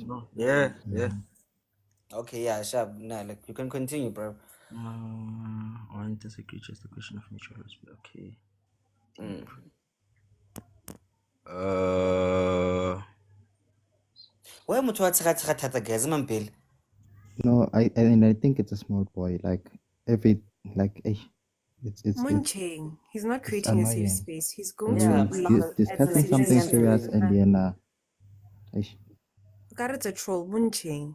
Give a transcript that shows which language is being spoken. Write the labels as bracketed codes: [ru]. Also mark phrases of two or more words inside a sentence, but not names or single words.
[en] no, no. Yeah, yeah. okay, yeah, sharp. Nah, like you can continue, bro. I disagree. Just a question of mutual respect. Okay. [tn] Why muthu wa tshega thata guys, mampela? [en] No, I think it's a small boy. Like every like It's Munching. He's not it's creating a safe annoying space. He's when going Yeah, to we're man. laugh at discussing like He's something just things. serious crazy. and then ish, It's a troll. Munching.